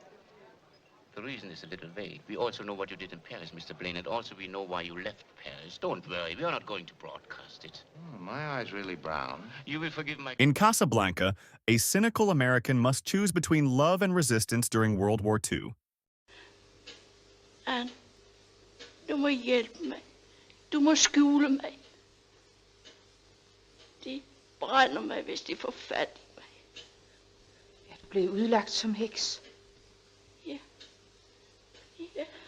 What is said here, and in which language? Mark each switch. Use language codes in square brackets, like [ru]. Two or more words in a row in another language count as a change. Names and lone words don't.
[en] The reason is a little vague. We also know what you did in Paris, Mr. Blaine, and also we know why you left Paris. Don't worry, we are not going to broadcast it. Oh, my eye's really brown. You will forgive my... In Casablanca, a cynical American must choose between love and resistance during World War II. [da] Anne, du må hjælpe mig. Du må skjule mig. De brænder mig, hvis de får fat i mig. Er du blevet udlagt som heks? Ja. Ja.